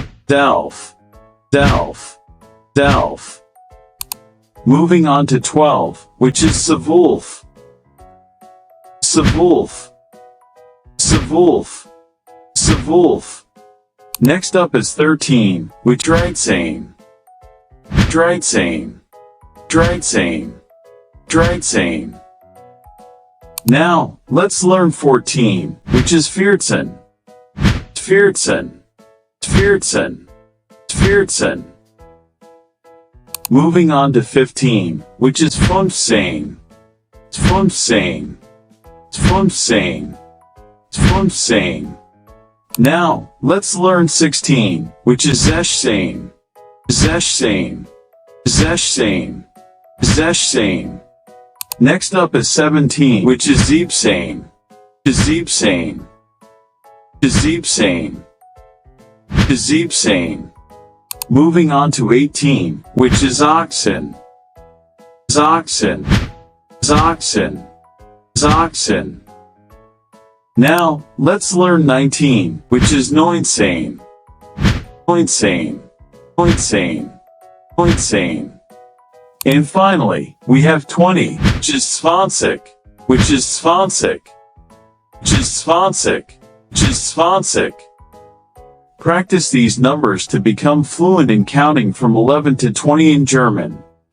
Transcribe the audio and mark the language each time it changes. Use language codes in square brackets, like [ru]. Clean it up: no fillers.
[de] Zwölf, zwölf, zwölf. [en] Moving on to 12, which is zwölf. [de] Zwölf, zwölf, zwölf. [en] Next up is 13, which dreizehn. [de] Dreizehn, dreizehn, dreizehn. [en] Now, let's learn 14, which is vierzehn. [de] Vierzehn, vierzehn, vierzehn. [en] Moving on to 15, which is fünfzehn. [de] Fünfzehn, fünfzehn, fünfzehn. [en] Now, let's learn 16, which is sechzehn. [de] Sechzehn, sechzehn, sechzehn. [en] Next up is 17, which is siebzehn. [de] Siebzehn, siebzehn, siebzehn. [en] Moving on to 18, which is achtzehn. [de] Achtzehn, achtzehn, achtzehn. [en] Now, let's learn 19, which is neunzehn. [de] Neunzehn, neunzehn, neunzehn. [en] And finally, we have 20, which is zwanzig, which is zwanzig, which is zwanzig, which is zwanzig. Practice these numbers to become fluent in counting from 11 to 20 in German.